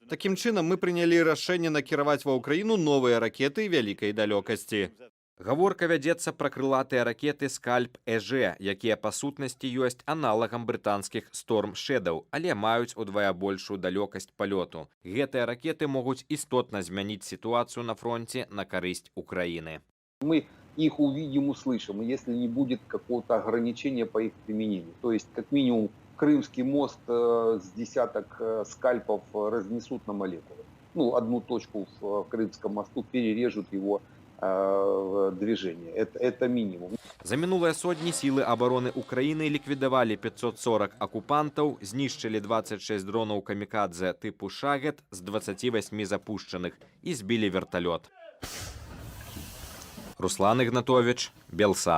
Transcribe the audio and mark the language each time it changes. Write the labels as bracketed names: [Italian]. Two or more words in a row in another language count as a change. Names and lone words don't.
[Belarusian] Такім чынам мы прынялі рашэнне накіраваць ва Ўкраіну новыя ракеты вялікай далёкасці. Гаворка вядзецца пра крылатыя ракеты «Скальп-ЭЖ», якія па сутнасці ёсць аналагам брытанскіх «Storm Shadow», але маюць удвая большую далёкасць палёту. Гэтыя ракеты могуць істотна змяніць сітуацыю на фронте на карысць Украіны. [Russian] Мы их увидим, услышим, если не будет какого-то ограничения по их применению. То есть, как минимум, Крымский мост с десяток скальпов разнесут на молекулы. Ну, одну точку в Крымском мосту перережут его движение. Это минимум. [Belarusian] За мінулыя сотні сілы абароны Украіны ліквідавалі 540 акупантаў, знішчылі 26 дронаў камікадзе тыпу «Шагет» з 28 запушчаных і збілі верталёт. Руслан Ігнатович, Белсад.